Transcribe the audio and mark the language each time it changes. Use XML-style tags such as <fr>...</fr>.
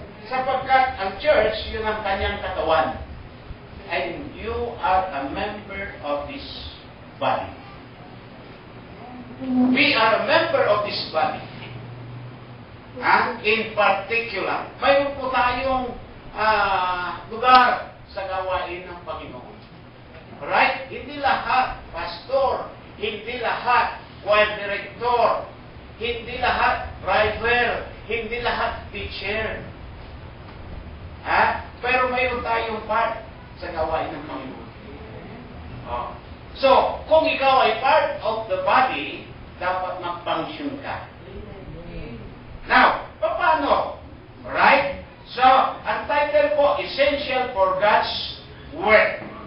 <tl>Sapagkat ang church, yun ang kanyang katawan.</tl> <en>And you are a member of this body. We are a member of this body. In particular,</en> <tl>mayroon po tayong lugar sa gawain ng Panginoon.</tl> <en>Right?</en> <tl>Hindi lahat pastor, hindi lahat choir director, hindi lahat driver, hindi lahat teacher. Pero mayroon tayong part sa gawain ng Panginoon. So, kung ikaw ay</tl> <en>part of the body,</en> <tl>dapat mag-function ka. Now, paano? Right? So, ang title po, Essential for God's Work.</tl>